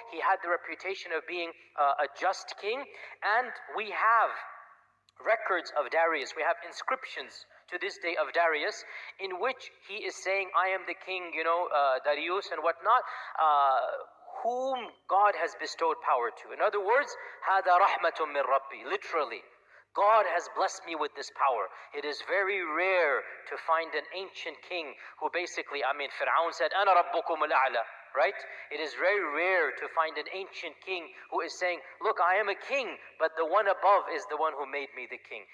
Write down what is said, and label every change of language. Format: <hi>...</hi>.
<en>He had the reputation of being a just king. And we have records of Darius. We have inscriptions to this day of Darius in which he is saying, I am the king, Darius and whatnot, whom God has bestowed power to. In other words,</en> <ar>هَذَا رَحْمَةٌ مِّن رَبِّي.</ar> <en>Literally, God has blessed me with this power. It is very rare to find an ancient king who basically, Fir'aun said,</en> <ar>أَنَا رَبُّكُمُ الْأَعْلَى.</ar> <en>Right? It is very rare to find an ancient king who is saying, look, I am a king, but the one above is the one who made me the king.</en>